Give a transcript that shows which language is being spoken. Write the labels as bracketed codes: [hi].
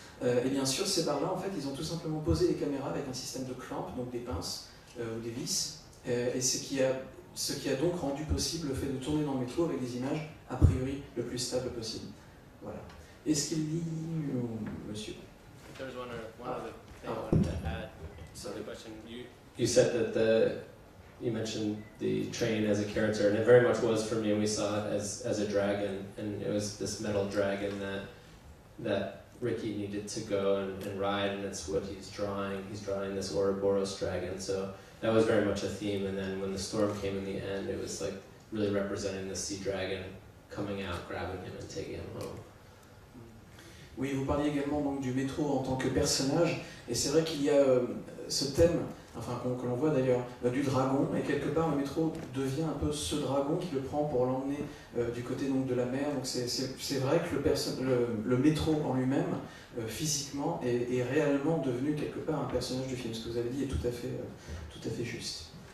[fr] Et bien sûr, ces barres-là, en fait, ils ont tout simplement posé les caméras avec un système de clamp, donc des pinces ou des vis. Et ce qui a donc rendu possible le fait de tourner dans le métro avec des images a priori le plus stable possible. Voilà. Est-ce qu'il dit, monsieur? [en] There's one other thing I wanted to add. So the question, you said that you mentioned the train as a character, and it very much was for me. We saw it as a dragon, and it was this metal dragon that Ricky needed to go and ride, and it's what he's drawing. He's drawing this Ouroboros dragon, so that was very much a theme. And then when the storm came in the end, it was like really representing the sea dragon coming out, grabbing him and taking him home. [fr] Oui, vous parliez également donc du métro en tant que personnage, et c'est vrai qu'il y a ce thème, enfin que l'on voit d'ailleurs, du dragon, et quelque part le métro devient un peu ce dragon qui le prend pour l'emmener du côté donc de la mer. Donc c'est vrai que le métro en lui-même, physiquement, est réellement devenu quelque part un personnage du film. Ce que vous avez dit est tout à fait juste.